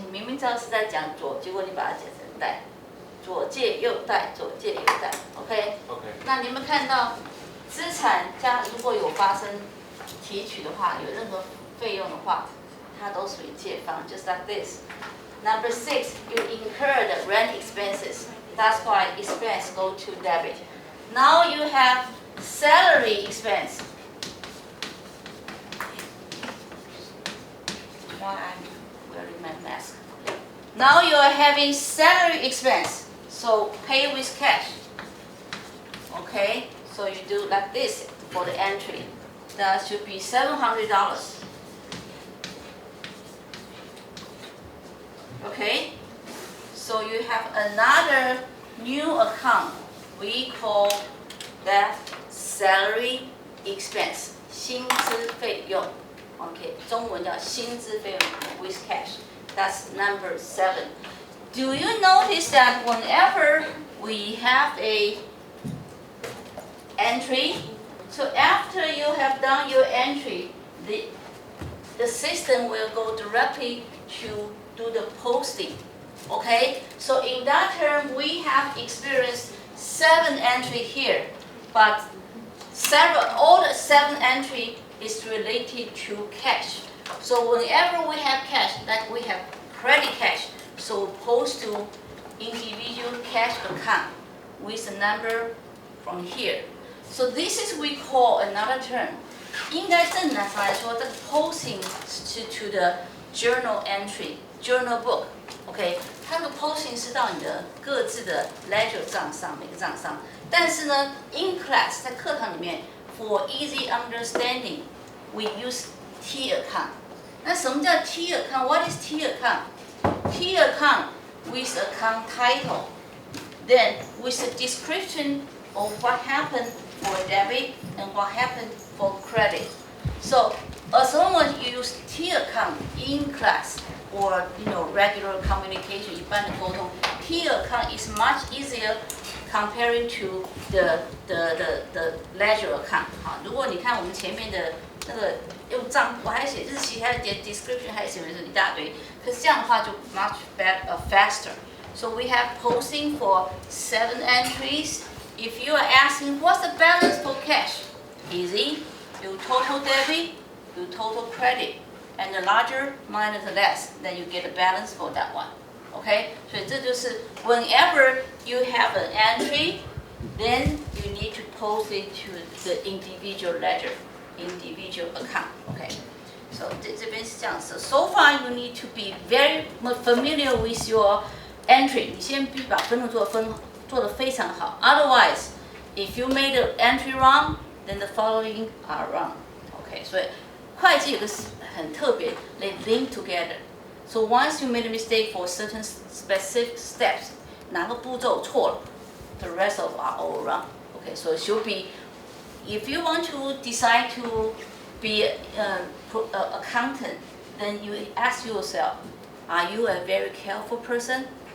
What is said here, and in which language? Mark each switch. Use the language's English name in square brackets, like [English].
[Chinese] 你明明知道是在讲左，结果你把它解成贷，左借右贷，左借右贷 ，OK？ OK。那你们看到资产加如果有发生提取的话，有任何费用的话，它都属于借方 ， just like this. [English] Number 6, you incur the rent expenses. That's why expense go to debit. Now you have salary expense. Why I'm wearing my mask? Now you are having salary expense. So pay with cash. Okay, so you do like this for the entry. That should be $700. Okay, so you have another new account. We call that salary expense. 薪资费用 [Chinese] OK， 中文叫薪资费用 with cash. [English] That's number 7. Do you notice that whenever we have a entry, so after you have done your entry, the system will go directly to do the posting. Okay, so in that term, we have experienced 7 entry here, but all the 7 entry is related to cash. So whenever we have cash, like we have credit cash, so post to individual cash account with the number from here. So this is we call another term. 应该正常来说，这个 posting 是 to the journal entry, journal book. [Chinese] OK， 它的 posting 是到你的各自的 ledger 账上，每个账上。 [English] 但是呢，in class 在课堂里面，for easy understanding, we use T account. 那什么叫 T account? What is T account? T account with account title, then with a description of what happened for debit and what happened for credit. So as long as you use T account in class or regular communication, 一般的沟通 T account is much easier comparing to the ledger account. [Chinese] 好，如果你看我们前面的那个用账簿，还写日期，还有点 description， 还写一大堆，可是这样的话就 much faster. [English] So we have posting for 7 entries. If you are asking what's the balance for cash, easy. You total debit, you total credit, and the larger minus the less, then you get a balance for that one. Okay? 所以这就是 whenever you have an entry, then you need to post it to the individual ledger, individual account. [Chinese] Okay? So 这边是这样子。 [English] So far, you need to be very familiar with your entry. [Chinese] 你先必须把分录做得非常好。 [English] Otherwise, if you made the entry wrong, then the following are wrong. [Chinese] Okay, 所以会计有个很特别 ， they link together. [English] So once you made a mistake for certain specific steps, 哪个步骤错了，the rest of are all wrong. Okay, so it should be, if you want to decide to be an accountant, then you ask yourself, are you a very careful person?